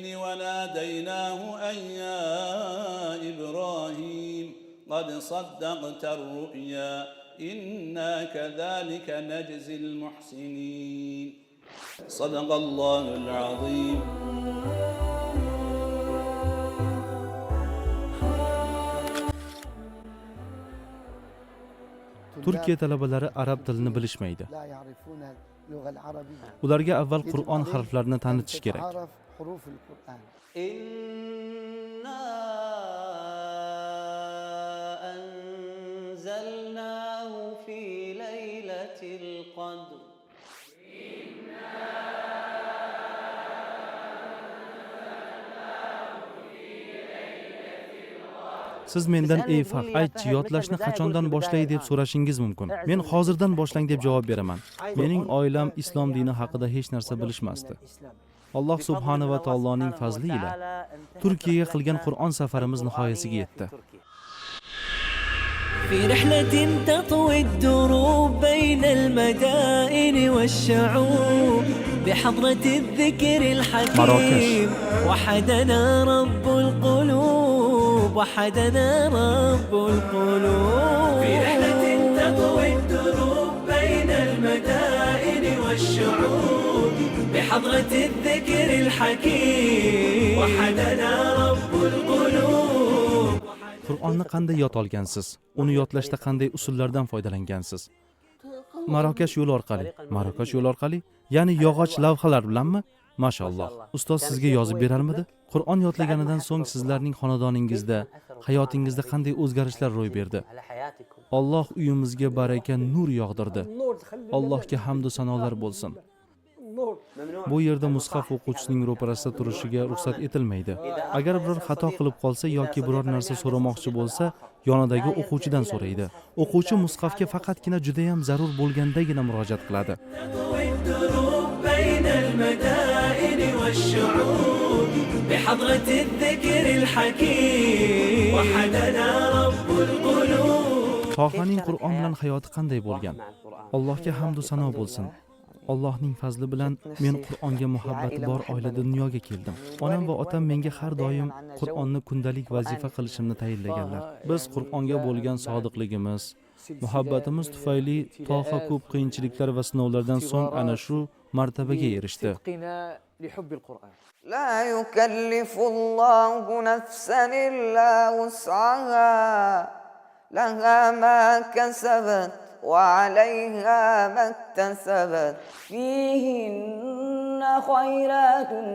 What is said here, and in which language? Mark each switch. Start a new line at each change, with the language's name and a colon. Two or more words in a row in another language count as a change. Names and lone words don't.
Arabic: وناديناه أن يا إبراهيم قد صدقت الرؤيا إنا كذلك نجزي المحسنين صدق الله العظيم.
Uzbek: Turkiya talabalari arab tilini bilishmaydi. Ularga avval Qur'on harflarini tanitish kerak.
Arabic: إنا أنزلناه في ليلة القدر.
Uzbek: Siz mendan ey Fahd, aytchi, yodlashni qachondan boshlay deb so'rashingiz mumkin. Men hozirdan boshlang deb javob beraman. Mening oilam islom dini haqida hech narsa bilishmasdi. Alloh subhanahu va taoloning fazli ila Turkiyaga qilgan Qur'on safarimiz nihoyasiga yetdi.
Arabic: في رحلة تطوي الدروب بين المدائن والشعوب بحضرة الذكر الحكيم وحدنا رب القلوب وحدنا رب القلوب في رحلة تطوي الدروب بين المدائن والشعوب بحضرة الذكر الحكيم وحدنا رب القلوب.
Uzbek: Qur'onni qanday yod olgansiz? Uni yodlashda qanday usullardan foydalangansiz? Marokash yo'l orqali, ya'ni yog'och lavhalar bilanmi? Mashalloh. Ustoz sizga yozib berarmidi? Qur'on yodlaganidan so'ng sizlarning xonadoningizda, hayotingizda qanday o'zgarishlar ro'y berdi? Alloh uyimizga baraka, nur yog'dirdi. Allohga hamd va sanolar bo'lsin. Bu yerda mushaf o'quvchisining ro'parasida turishiga ruxsat etilmaydi. Agar biror xato qilib qolsa yoki biror narsa so'ramoqchi bo'lsa, yonidagi o'quvchidan so'raydi. O'quvchi mushafga faqatgina juda ham zarur bo'lgandagina murojaat qiladi.
Arabic: المدائن والشعوب بحضرة الذكر الحكيم وحدنا رب القلوب.
Uzbek: Tohaning Qur'on bilan hayoti qanday bo'lgan? Allohga hamd va sano bo'lsin. Allohning fazli bilan men Qur'onga muhabbati bor oilada dunyoga keldim. Onam va otam menga har doim Qur'onni kundalik vazifa qilishimni tayinlaganlar. Biz Qur'onga bo'lgan sodiqligimiz, muhabbatimiz tufayli Toha ko'p qiyinchiliklar va sinovlardan so'ng ana shu martabaga erishdi.
Arabic: لا يكلف الله نفسا إلا وسعها لها ما كسبت وعليها ما اكتسبت فيهن خيرات